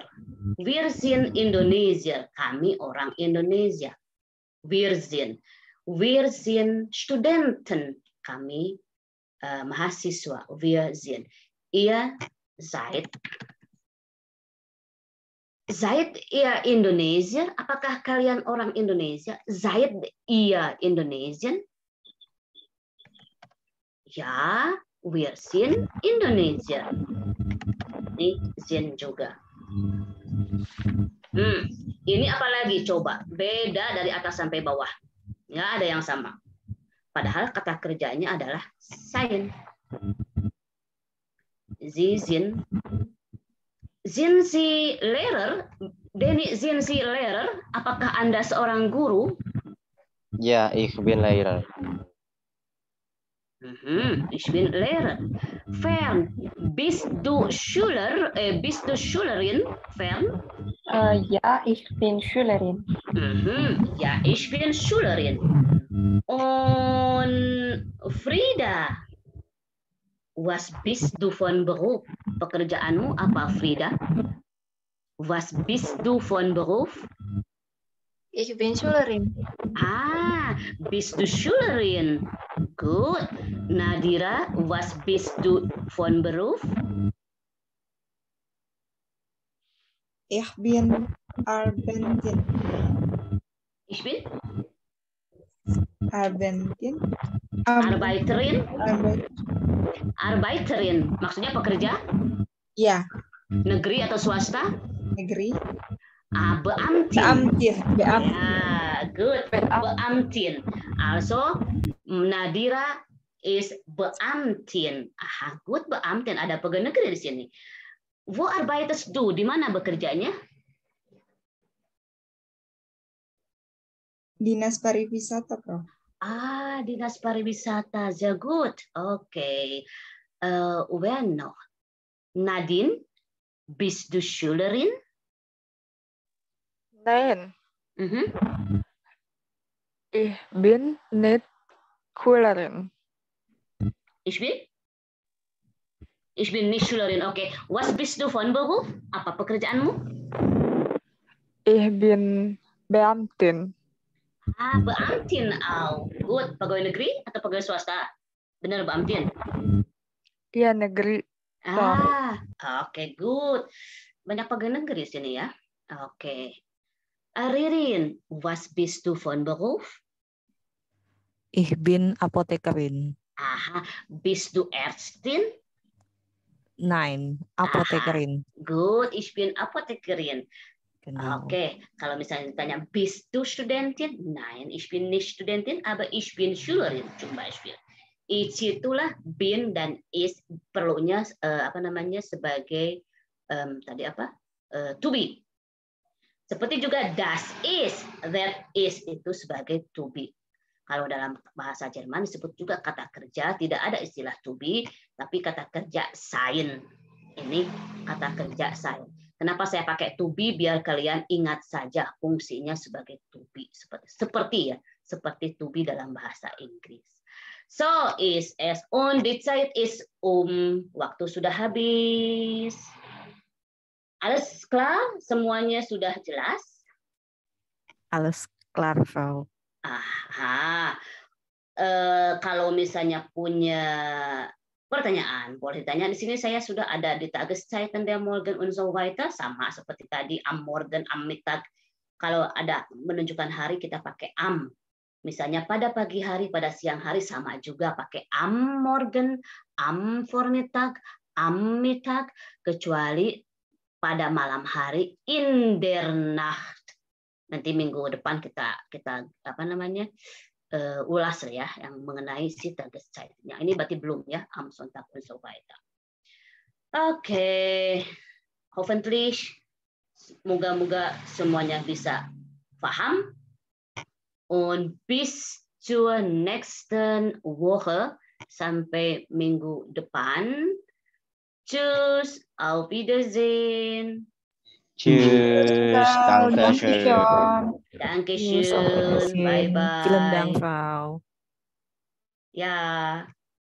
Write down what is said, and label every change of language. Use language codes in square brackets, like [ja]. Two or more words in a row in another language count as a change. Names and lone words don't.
[de] Wir sind Indonesier. [id] Kami orang Indonesia. [de] Wir sind Studenten. [id] Kami mahasiswa. [de] Wir sind. Ihr seid ihr Indonesier? [id] Apakah kalian orang Indonesia? [de] Seid ihr Indonesian? Ya, wir sind Indonesier. [id] Ini sind juga. Ini apa lagi coba? Beda dari atas sampai bawah. Nggak ada yang sama. Padahal kata kerjanya adalah sein. [de] Sie sind. Sind Sie Lehrer? Denny, sind Sie Lehrer? [id] Apakah Anda seorang guru? [de] Ja, ich bin Lehrer. Ich bin Lehrer. Fern, bist du Schüler? Bist du Schülerin? Fern? Ja, ich bin Schülerin. Ja, ich bin Schülerin. Und Frida, was bist du von Beruf? [id] Pekerjaanmu apa, [de] Frida? Was bist du von Beruf? Ich bin Schülerin. Bist du Schülerin? Gut. Nadira, was bist du von Beruf? Ich bin Arbeiten. Ich bin? Arbeiten. Arbeiterin. [id] Maksudnya pekerja? Ya. Negeri atau swasta? Negeri. [de] Beamtin. Beamtin. [id] Ya, [en] good. Beamtin. Also, Nadira is Beamtin. Good, [de] Beamtin. [id] Ada pegawai negeri di sini. [de] Wo arbeitest du? [id] Di mana bekerjanya? Dinas pariwisata, Prof. Dinas pariwisata. [de] Sehr gut. Okay. Wer noch? Nadine, bist du Schülerin? Nein. Ich bin nicht Schülerin. Ich bin nicht Schülerin. Okay. Was bist du von Beruf? [id] Apa pekerjaanmu? [de] Ich bin Beamtin. Beamtin. [en] Good. [id] Pegawai negeri atau pegawai swasta? Benar, Beamtin? Iya, negeri. Oke, good. Banyak pegawai negeri di sini ya. Oke. Ririn, [de] was bist du von Beruf? Ich bin Apothekerin. Bist du Ärztin? Nein, Apothekerin. Good, ich bin Apothekerin. Genau. [id] Oke, kalau misalnya ditanya, [de] bist du Studentin? Nein, ich bin nicht Studentin, aber ich bin Schülerin, zum Beispiel. [id] Ich itulah bin dan is perlunya sebagai tadi apa? [en] To be. [id] Seperti juga [de] das is, [en] that is [id] itu sebagai [en] to be. [id] Kalau dalam bahasa Jerman disebut juga kata kerja, tidak ada istilah [en] to be, [id] tapi kata kerja sein. Ini kata kerja sein. Kenapa saya pakai [en] to be? [id] Biar kalian ingat saja fungsinya sebagai [en] to be. [id] Seperti [en] to be [id] dalam bahasa Inggris. [de] So, ist es und die Zeit ist [id] Waktu sudah habis. [de] Alles klar? [id] Semuanya sudah jelas? [de] Alles klar, Frau. Aha. [id] Kalau misalnya punya pertanyaan, boleh ditanya. Di sini saya sudah ada di [de] Tageszeiten der Morgen und so weiter, [id] sama seperti tadi [de] am Morgen, am Mittag. [id] Kalau ada menunjukkan hari kita pakai am. Misalnya pada pagi hari, pada siang hari sama juga pakai [de] am Morgen, am Vormittag, am Mittag, [id] kecuali pada malam hari [de] in der Nacht. [id] Nanti minggu depan kita ulas ya yang mengenai si Tageszeiten. Ini berarti belum ya, [de] am Sonntag und so weiter. Oke. [id] Hoffentlich moga-moga semuanya bisa paham. [de] Und bis zur nächsten Woche, [id] sampai minggu depan. [de] Tschüss, auf Wiedersehen. Tschüss, danke schön. Dankeschön, bye bye. Vielen Dank, Frau. Ja.